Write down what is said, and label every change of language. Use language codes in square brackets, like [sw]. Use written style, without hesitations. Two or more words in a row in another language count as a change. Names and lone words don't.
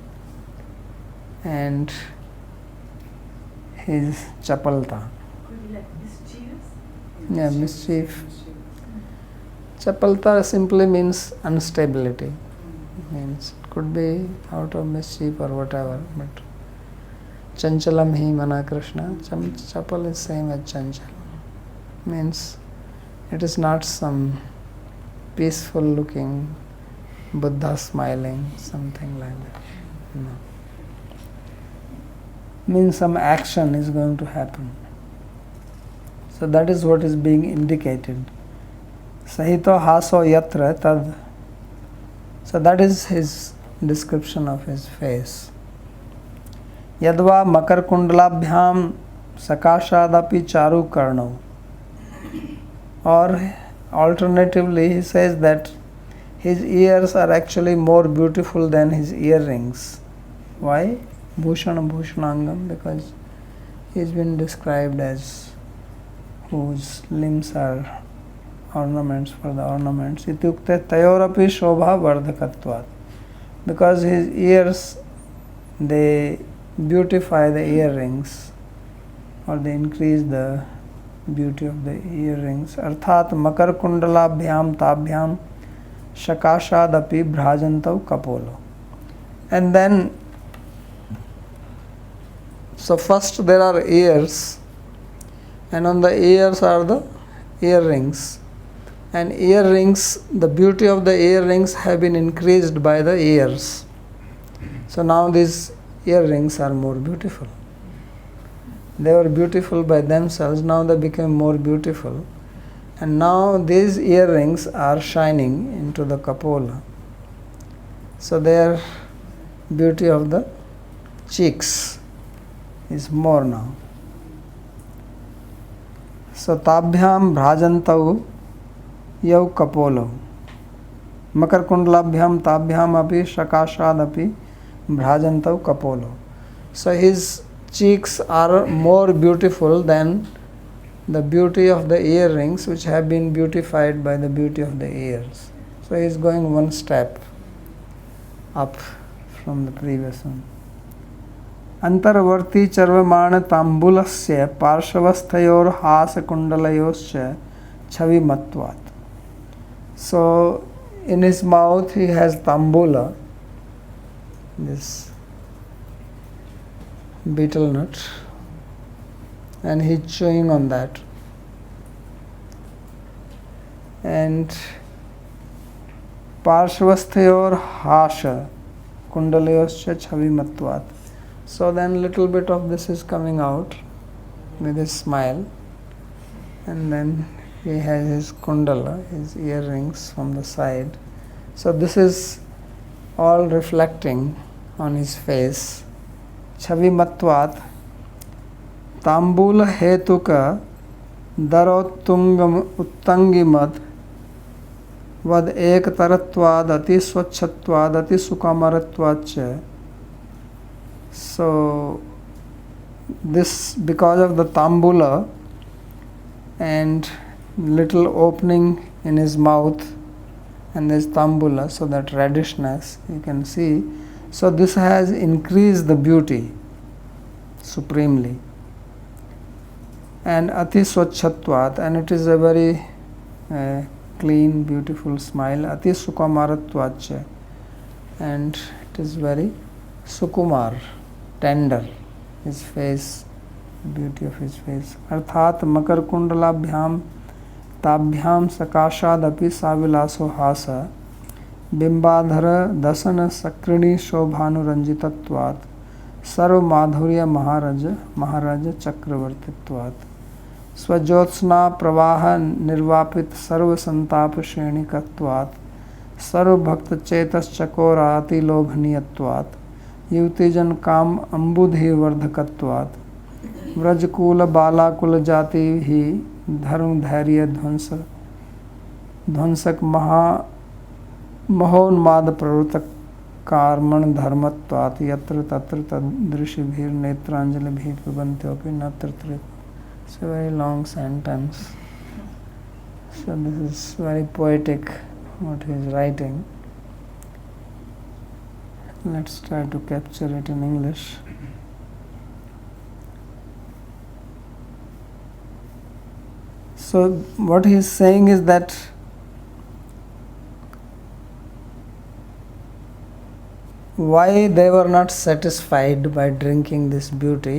[en] And his chapalta. Could be like mischievous? Yeah, mischief. Chapalta simply means instability. Means it could be out of mischief or whatever, but [sa] चञ्चलं हि मन कृष्ण. [en] Chapal is same as chanchal. Means it is not some peaceful looking Buddha smiling, something like that. No. Means some action is going to happen. So that is what is being indicated. [sa] सहितो हासो यत्र तद्. [en] So that is his description of his face. [sa] यद्वा मकर कुण्डलाभ्यां सकाशादपि चारु कर्णौ. [en] Or alternatively he says that his ears are actually more beautiful than his earrings. Why? [sa] भूषण भूषणाङ्गम्, [en] because he has been described as whose limbs are ornaments for the ornaments. [sa] इत्युक्ते तयोरपि शोभा वर्धकत्वात्. [en] Because his ears, they beautify the earrings, or they increase the beauty of the earrings. [sa] अर्थात् मकर कुण्डलाभ्यां ताभ्यां सकाशादपि भ्राजन्तौ कपोलौ. [en] And then, so first there are ears, and on the ears are the earrings. And earrings, the beauty of the earrings have been increased by the ears. So now these earrings are more beautiful. They were beautiful by themselves, now they became more beautiful. And now these earrings are shining into the kapola. So their beauty of the cheeks is more now. [sa] So ताभ्यां भ्राजन्तौ यौ कपोलौ. मकर कुण्डलाभ्यां ताभ्यां अपि सकाशाद् अपि भ्राजन्तौ कपोलौ. [en] So his cheeks are more beautiful than the beauty of the earrings, which have been beautified by the beauty of the ears. So he is going one step up from the previous one. [sa] अन्तर्वर्ति चर्व्यमाण ताम्बूलस्य पार्श्वस्थयोर् हास कुण्डलयोश्च छविमत्त्वात्. [en] So in his mouth he has tambula, this betel nut, and he's chewing on that. [sa] And पार्श्वस्थयोर् हास कुण्डलयोश्च छविमत्त्वात्. [en] So then little bit of this is coming out with his smile, and then he has his kundala, his earrings from the side. So this is all reflecting on his face. [sa] छविमत्त्वात् ताम्बूल हेतुक दरोत्तुङ्गम् उत्तङ्गिमत् वद् एकतरत्वद् अति स्वच्छत्वद् अति सुकमरत्वद्. [en] So this, because of the tambula and little opening in his mouth and this tambula, so that reddishness you can see. So this has increased the beauty supremely. And [sa] अति स्वच्छत्वात्, [en] and it is a very clean, beautiful smile. [sa] अति सुकमरत्वात्, [en] and it is very sukumar, tender, his face, beauty of his face. [sa] अर्थात् मकर कुण्डलाभ्यां ताभ्यां सकाशादपि सविलासो हास बिम्बाधर दशन सृक्कणी शोभानुरञ्जितत्वात् सर्व माधुर्य महाराज चक्रवर्तित्वात् स्वज्योत्स्ना प्रवाह निर्वापित सर्व सन्ताप श्रेणिकत्वात् सर्व भक्त चेतस् चकोराति लोभनीयत्वात् युतिजन काम अम्बुधि वर्धकत्वात् व्रजकूल बालाकुल जाति ही धर्म धैर्य ध्वंसक महोन्माद प्रवृत्त कार्मण धर्मत्वात् यत्र तत्र तदृशिभिर नेत्रांजलिभिः पिबन्त्योऽपि न तत्र. [en] It's a very long sentence. So this is very poetic what he is writing. Let's try to capture it in English. So what he is saying is that why they were not satisfied by drinking this beauty.